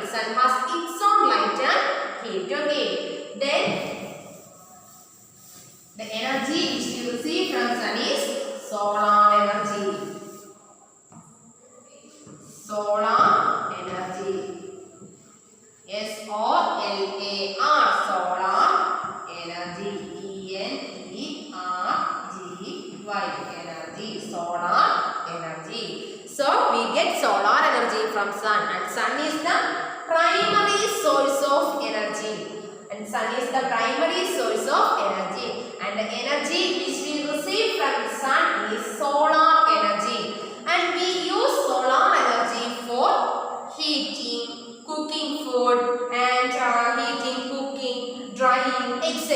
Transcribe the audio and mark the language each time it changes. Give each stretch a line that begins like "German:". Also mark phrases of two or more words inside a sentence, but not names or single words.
English: Sun has its own light and heat. Okay, then the energy which we receive from sun is solar energy. Solar energy. S-O-L-A-R. Solar energy. E-N-E-R-G-Y. Energy. Solar energy. So we get solar energy from sun, and sun is the primary source of energy. And sun is the primary source of energy, and the energy which we receive from the sun is solar energy, and we use solar energy for heating, cooking food, and heating, cooking, drying, etc.